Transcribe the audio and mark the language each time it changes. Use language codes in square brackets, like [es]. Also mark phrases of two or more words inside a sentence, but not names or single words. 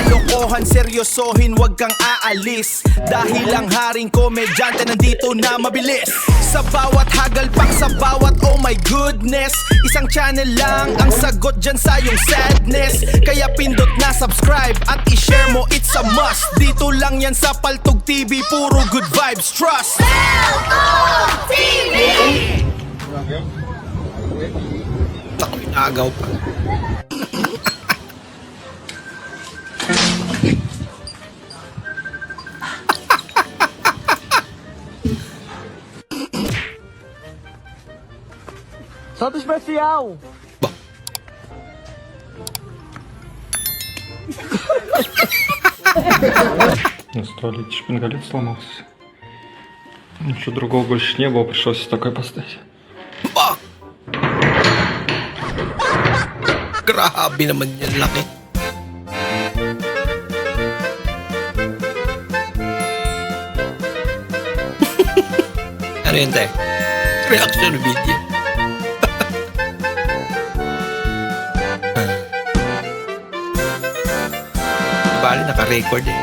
[tl] kalokohan, seryosohin, wag kang aalis. Dahil ang haring komedyante nandito na mabilis. Sa bawat hagalpak, sa bawat [en] oh my goodness, [tl] isang channel lang ang sagot dyan sa iyong sadness. Kaya pindot na subscribe at i-share mo, [en] it's a must. [tl] Dito lang yan sa Paltog TV, puro [en] good vibes, [tl] trust. Paltog TV! Naku, inaagaw pa. Solta especial! [ru] На столе шпингалет сломался. Ничего другого больше не было, пришлось такой поставить. [tl] Ba! Grabe naman yan, laki. Ano yun, te? [en] Reaction video. [tl] Bali, naka-record eh.